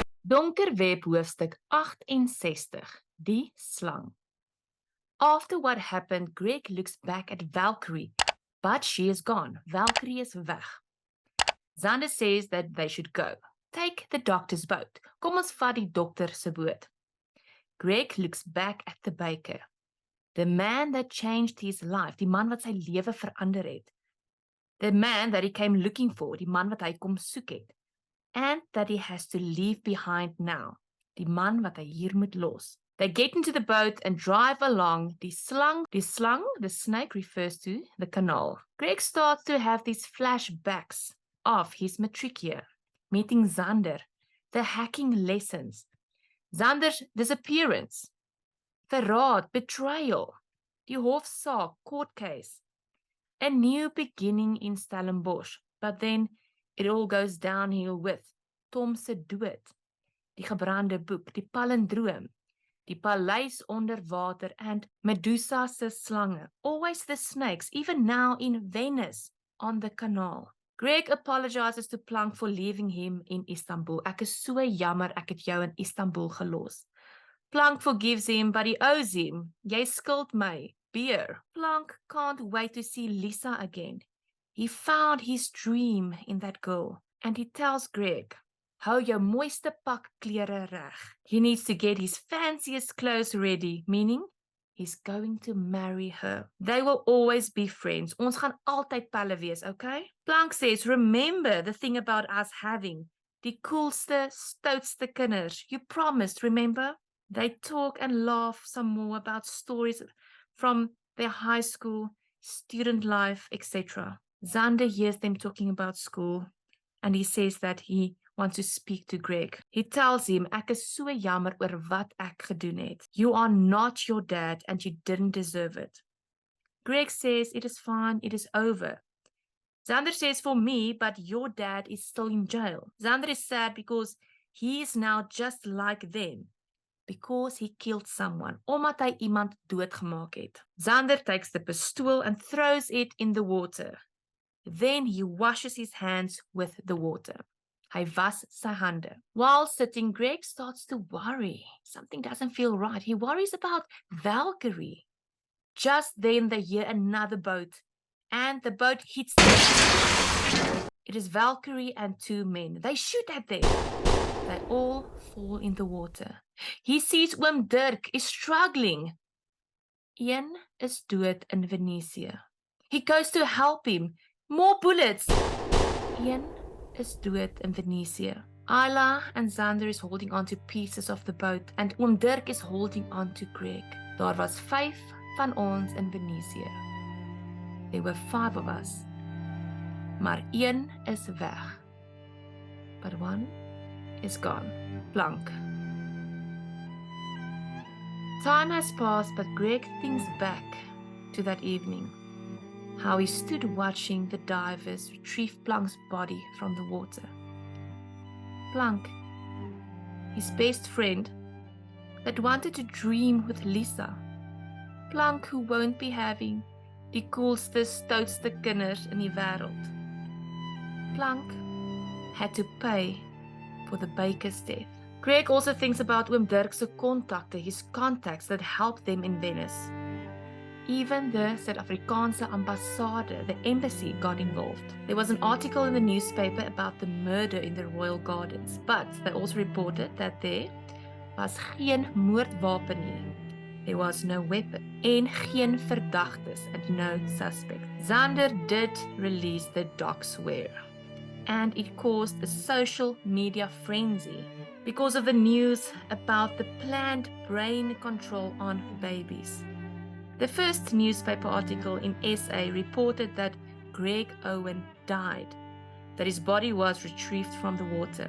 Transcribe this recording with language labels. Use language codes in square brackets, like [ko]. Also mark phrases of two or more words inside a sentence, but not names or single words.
[af] Donker web hoofstuk 68, die slang. [en] After what happened, Greg looks back at Valkyrie, but she is gone. [af] Valkyrie is weg. [en] Xander says that they should go. Take the doctor's boat. [af] Kom ons vat die dokter se boot. [en] Greg looks back at the baker. The man that changed his life, [af] die man wat sy lewe verander het. [en] The man that he came looking for, [af] die man wat hy kom soek het. [en] And that he has to leave behind now, [af] die man wat hy hier moet los. [en] They get into the boat and drive along. The snake refers to the canal. Greg starts to have these flashbacks of his matric year, meeting Xander, the hacking lessons, Xander's disappearance, verraad, betrayal, [af] die Hoofstuk [en] court case, a new beginning in Stellenbosch, but then it all goes downhill with Tom [af] se dood, die gebrande boek, die palindroom, die paleis onder water, [en] and Medusa [af] se slange, [en] always the snakes, even now in Venice, on the canal. Greg apologizes to Plank for leaving him in Istanbul. [af] Ek is so jammer ek het jou in Istanbul gelos. [en] Plank forgives him, but he owes him. [af] Jy skuld my beer. [en] Plank can't wait to see Lisa again. He found his dream in that girl, and he tells Greg, [af] hou jou mooiste pak klere reg. [en] He needs to get his fanciest clothes ready, meaning he's going to marry her. They will always be friends. [af] Ons gaan altyd pelle wees, okay? [en] Plank says, remember the thing about us having [af] die coolste, stoutste kinders. [en] You promised, remember? They talk and laugh some more about stories from their high school, student life, etc. Xander hears them talking about school, and he says that he wants to speak to Greg. He tells him, [af] ek is so jammer oor wat ek gedoen het. [en] You are not your dad, and you didn't deserve it. Greg says, it is fine, it is over. Xander says, for me, but your dad is still in jail. Xander is sad because he is now just like them. Because he killed someone, [af] omdat hy iemand doodgemaak het. [en] Xander takes the pistool and throws it in the water. Then he washes his hands with the water. [af] Hy was sy hande. [en] While sitting, Greg starts to worry. Something doesn't feel right. He worries about Valkyrie. Just then they hear another boat, and the boat hits them. It is Valkyrie and two men. They shoot at them. They all fall in the water. He sees oom Dirk is struggling. [af] Een is dood in Venetië. [en] He goes to help him. More bullets. [af] Een is dood in Venetië. [en] Ayla and Xander is holding on to pieces of the boat, and oom Dirk is holding on to Greg. [af] Daar was 5 van ons in Venesië. [en] There were 5 of us. [af] Maar een is weg. [en] But one is gone. Plank. Time has passed, but Greg thinks back to that evening. How he stood watching the divers retrieve Plank's body from the water. Plank, his best friend, that wanted to dream with Lisa. Plank who won't be having [af] die coolste, stoutste kinders in die wêreld. [en] Plank had to pay for the baker's death. Greg also thinks about oom Dirk's contacte, his contacts that helped them in Venice. Even the South [af] Afrikaanse ambassade, [en] the embassy, got involved. There was an article in the newspaper about the murder in the Royal Gardens, but they also reported that there was [af] geen moordwapen nie. [en] There was no weapon, [af] en geen verdagtes, [en] and no suspect. Xander did release the dog swear, and it caused a social media frenzy because of the news about the planned brain control on babies. The first newspaper article in SA reported that Greg Owen died, that his body was retrieved from the water.